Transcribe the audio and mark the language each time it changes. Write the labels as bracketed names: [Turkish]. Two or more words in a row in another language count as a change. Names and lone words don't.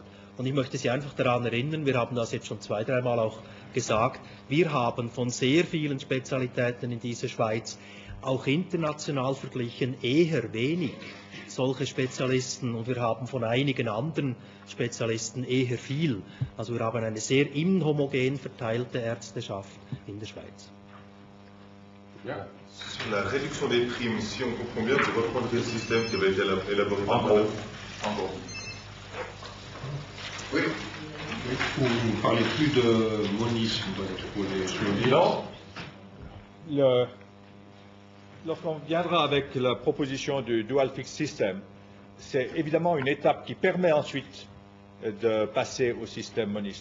[German] Und ich möchte Sie einfach daran erinnern, wir haben das jetzt schon 2-3 Mal auch gesagt, wir haben von sehr vielen Spezialitäten in dieser Schweiz auch international verglichen eher wenig solche Spezialisten und wir haben von einigen anderen Spezialisten eher viel. Also wir haben eine sehr inhomogen verteilte Ärzteschaft in der Schweiz. Ja. [French] Sur la réduction des primes, si on comprend bien, c'est reprendre le système qui avait été élaboré par Madame. En gros. Oui. Vous ne parlez plus de monisme pour les chevaliers. Non. Lorsqu'on viendra avec la proposition du [English] Dual Fixed System, [French] c'est évidemment une étape qui permet ensuite de passer au système moniste.